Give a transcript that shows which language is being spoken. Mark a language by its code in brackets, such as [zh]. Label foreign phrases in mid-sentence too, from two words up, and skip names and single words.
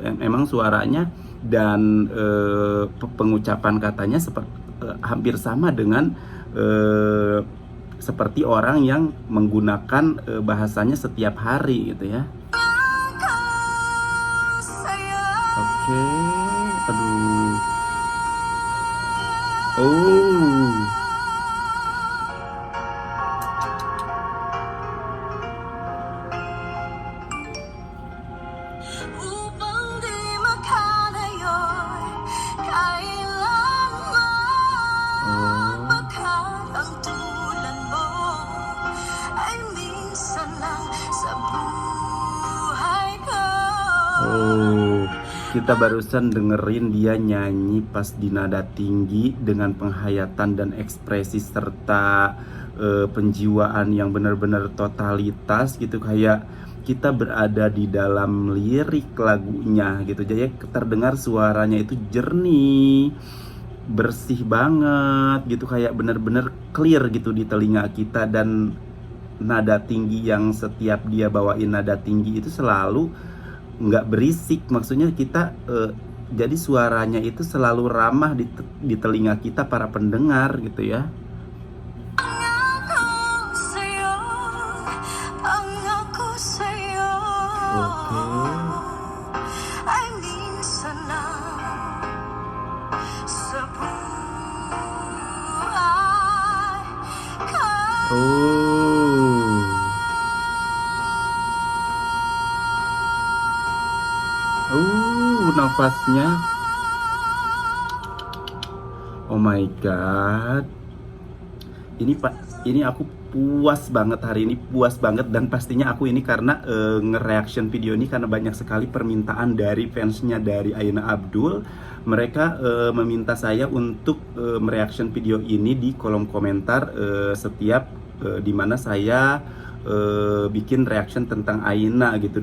[id] Emang suaranya dan pengucapan katanya hampir sama dengan seperti orang yang menggunakan bahasanya setiap hari gitu ya. Oke, aduh. [tl] Upang di makalayo kailanman, pagkat ang tulad mo ay minsan lang sa buhay ko. [id] Kita barusan dengerin dia nyanyi pas di nada tinggi dengan penghayatan dan ekspresi serta penjiwaan yang benar-benar totalitas gitu, kayak kita berada di dalam lirik lagunya gitu. Jadi terdengar suaranya itu jernih, bersih banget gitu, kayak bener-bener clear gitu di telinga kita. Dan nada tinggi yang setiap dia bawain nada tinggi itu selalu nggak berisik, maksudnya kita jadi suaranya itu selalu ramah di telinga kita para pendengar gitu ya. [tl] Pangako sa'yo, pangako sa'yo, [id] Oke. [tl] ay minsan lang sa buhay [id] Nafasnya, [en] oh my god, [id] ini aku puas banget hari ini, puas banget. Dan pastinya aku ini karena nge-reaction video ini karena banyak sekali permintaan dari fansnya dari Aina Abdul. Mereka meminta saya untuk mereaction video ini di kolom komentar setiap dimana saya bikin reaction tentang Aina gitu.